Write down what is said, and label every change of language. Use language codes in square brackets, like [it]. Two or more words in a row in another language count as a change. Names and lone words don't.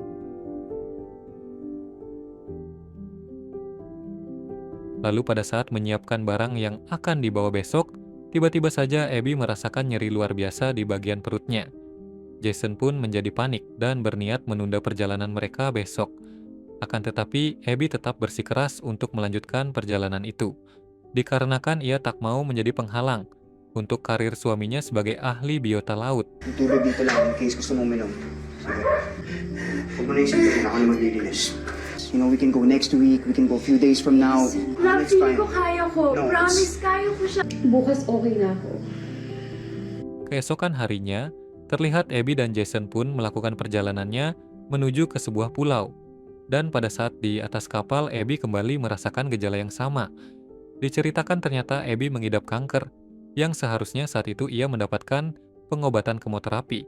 [id] Lalu pada saat menyiapkan barang yang akan dibawa besok, tiba-tiba saja Abby merasakan nyeri luar biasa di bagian perutnya. Jason pun menjadi panik dan berniat menunda perjalanan mereka besok. Akan tetapi, Abby tetap bersikeras untuk melanjutkan perjalanan itu, dikarenakan ia tak mau menjadi penghalang untuk karir suaminya sebagai ahli biota laut. [tl] Tulog dito lang [en] in case [tl] gusto mo uminom. Sige. Huwag mo na isipin, ako na maglilinis. [en] You know, we can go next week, we can go a few days from now. Love, It's feeling fine. [tl] ko kaya ko. [en] No, [tl] Promise, kaya ko siya. Bukas okay na ako. [id] Keesokan harinya, terlihat Abby dan Jason pun melakukan perjalanannya menuju ke sebuah pulau. Dan pada saat di atas kapal, Abby kembali merasakan gejala yang sama. Diceritakan ternyata Abby mengidap kanker, yang seharusnya saat itu ia mendapatkan pengobatan kemoterapi.